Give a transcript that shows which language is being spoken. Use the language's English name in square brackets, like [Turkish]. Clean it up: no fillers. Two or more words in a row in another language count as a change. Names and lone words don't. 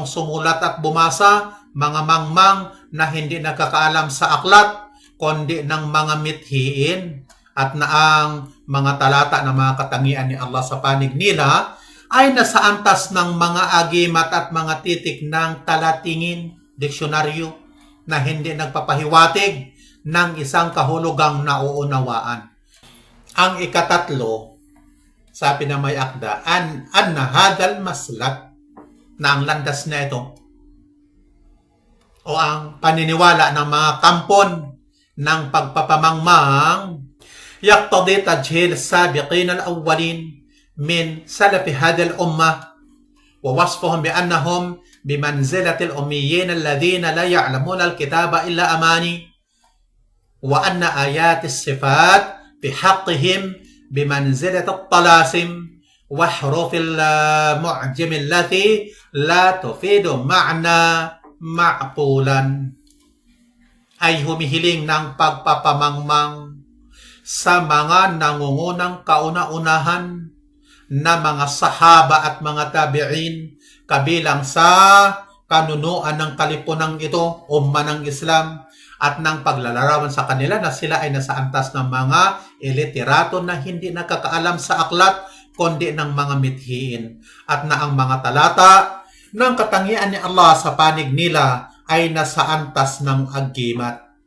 [Filipino] sumulat at bumasa, mga mangmang na hindi nakakaalam sa aklat, kundi ng mga mithiin, at na ang mga talata na mga katangian ni Allah sa panig nila ay nasa antas ng mga agimat at mga titik ng talatingin, diksyonaryo, na hindi nagpapahiwatig ng isang kahulugang nauunawaan. Ang ikatatlo, sabi na may akda, [Arabic] أن هذا المسلك, [Filipino] na ang landas na ito o ang paniniwala ng mga kampon ng pagpapamangmang [Arabic] يقتضي تجهيل السابقين الأولين من سلف هذه الأمة ووصفهم بأنهم بمنزلة الأميين الذين لا يعلمون الكتاب إلا أماني وأن آيات الصفات في حقهم بمنزلة الطلاسم وحروف المعجم التي لا تفيد معنى معقولا [Filipino] ay humihiling ng pagpapamangmang sa mga nangungunang kauna-unahan na mga sahaba at mga tabi'in kabilang sa kanunuan ng kalipunang ito, umma ng Islam, at ng paglalarawan sa kanila na sila ay nasa antas ng mga iliterato na hindi nakakaalam sa aklat kundi ng mga mithiin, at na ang mga talata ng katangian ni Allah sa panig nila ay nasa antas ng agimat.